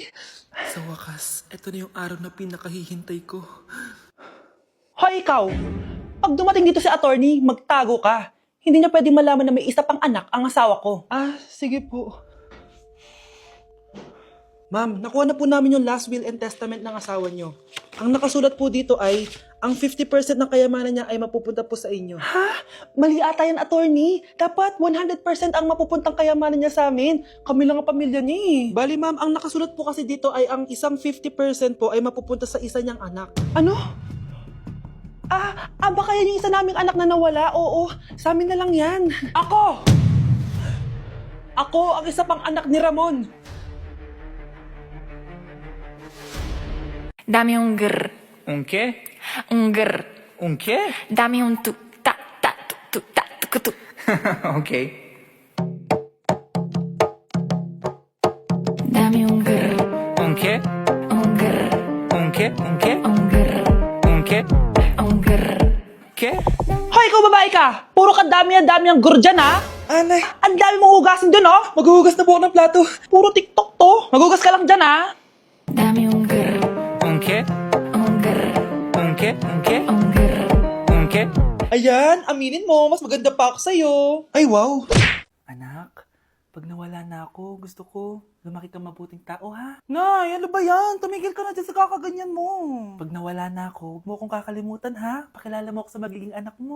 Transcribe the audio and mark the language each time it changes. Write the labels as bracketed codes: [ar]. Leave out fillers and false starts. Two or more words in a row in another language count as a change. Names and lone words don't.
[tl] Sa wakas, ito na yung araw na pinakahihintay ko. Hoy, ikaw! Pag dumating dito si attorney, magtago ka. Hindi niya pwedeng malaman na may isa pang anak ang asawa ko. Sige po. Ma'am, nakuha na po namin yung [en] last will and testament [tl] ng asawa niyo. Ang nakasulat po dito ay, ang 50% ng kayamanan niya ay mapupunta po sa inyo. Ha? Mali ata yan, attorney. Dapat 100% ang mapupuntang kayamanan niya sa amin. Kami lang ang pamilya niya eh. Bali ma'am, ang nakasulat po kasi dito ay ang isang 50% po ay mapupunta sa isa niyang anak. Ano? Baka yan yung isa naming anak na nawala? Oo, sa amin na lang yan. Ako ang isa pang anak ni Ramon. [es] Dame un grr, ¿Un qué? un grr. ¿Un qué? Dame un tu, ta, ta, tu, ta, tu, tu. Ok. Dame un grr, ¿Un qué? un grr, ¿Un qué? ¿Un qué? un grr, ¿Un qué? un grr. ¿Qué? [tl] Hoy, ikaw babae ka! Puro ka dami ang gurdyan, ha? Anay, Ang dami mong hugasin dun, oh! maghuhugas na po ako ng plato. Puro TikTok to! oh. Magugas ka lang dyan, ha? [es] Dame un grr, ¿Un qué? un grr, ¿Un qué? ¿Un qué? un grr. ¿Un qué? [tl] Ayan, aminin mo, mas maganda pa ako sa'yo. Ay, wow. Anak, pag nawala na ako, gusto ko lumaki kang mabuting tao, ha? Nay, ano ba yan? Tumigil ka na dyan sa kakaganyan mo. Pag nawala na ako, huwag mo akong kakalimutan, ha? Pakilala mo ako sa magiging anak mo.